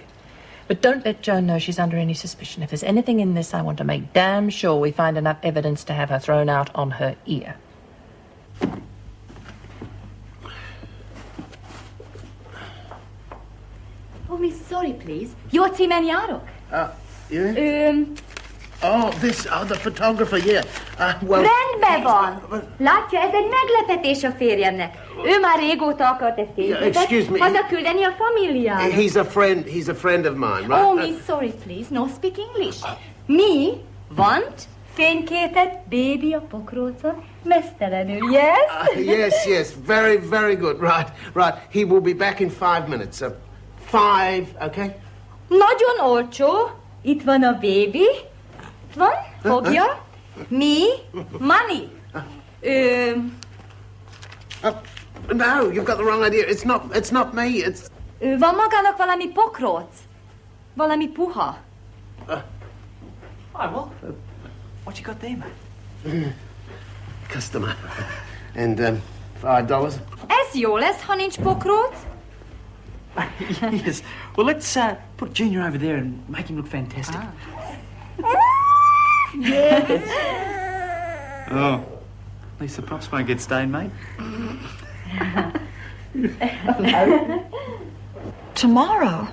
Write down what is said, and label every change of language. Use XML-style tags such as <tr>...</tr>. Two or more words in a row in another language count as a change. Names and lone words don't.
<en>But don't let Joan know she's under any suspicion. If there's anything in this, I want to make damn sure we find enough evidence to have her thrown out on her ear. Oh, Miss, sorry, please.</en> <hu>Jó címen járok?</hu> <en>Yeah? The photographer, yeah. Well...</en> <hu>Rendben van. Látja, ez egy meglepetés a férjemnek. Ő már régóta akart egy férjeket.</hu> <en>Excuse me.</en> <hu>Hazaküldeni a familiának.</hu> <en>He's a friend of mine, right? Oh, Miss, sorry, please. No speak English. Mi want</en> <hu>fényképet baby a pokrócon mesztelenül,</hu> <en>yes? Yes. Very, very good. Right. He will be back in 5 minutes. 5, okay?</en> <hu>Nagyon olcsó. Itt van a baby. Van? Fogja.</hu> <en>Me. Money. No, you've got the wrong idea. It's not me. It's...</en> <hu>Van magának valami pokróc? Valami puha.</hu> <en>Hi, Will. What you got there, mate? Customer. And, $5.</en> <hu>Ez jó lesz, ha nincs pokrót.</hu> <en>Yes. Well, let's put Junior over there and make him look fantastic. Yes. Oh, at least the props won't get stained, mate. Tomorrow?</en>